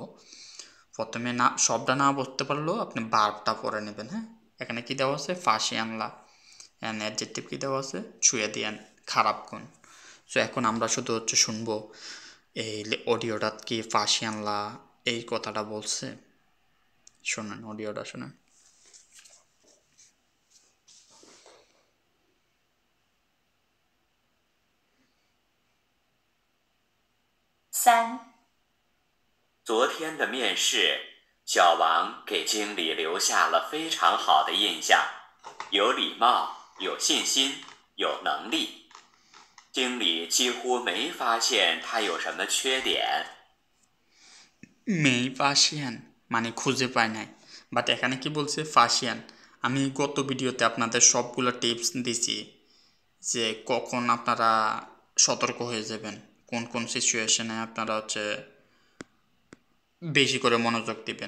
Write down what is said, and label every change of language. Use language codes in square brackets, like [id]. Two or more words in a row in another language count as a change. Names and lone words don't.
[bn] প্রথমে না শব্দটা না বুঝতে পারলেও আপনি ভার্বটা পড়ে নেবেন। হ্যাঁ, এখানে কি দেওয়া আছে, [zh] 发现了, [bn] অ্যান্ড অ্যাডজেক্টিভ কি দেওয়া আছে, [zh] 缺点, [bn] খারাপ গুণ। সো এখন আমরা শুধু হচ্ছে শুনবো এই অডিওটা কি [zh] 发现了 [bn] এই কথাটা বলছে। শোনেন, অডিওটা শোনেন। [zh] 三、昨天的面试，小王给经理留下了非常好的印象，有礼貌，有信心，有能力。经理几乎没发现他有什么缺点。没发现 [bn] মানে খুঁজে পায় নাই, বাট এখানে কি বলছে ফাঁসিয়ান, আমি গত ভিডিওতে আপনাদের সবগুলো টিপস দিছি যে কখন আপনারা সতর্ক হয়ে যাবেন, কোন কোন সিচুয়েশনে আপনারা বেশি করে মনোযোগ দিবেন।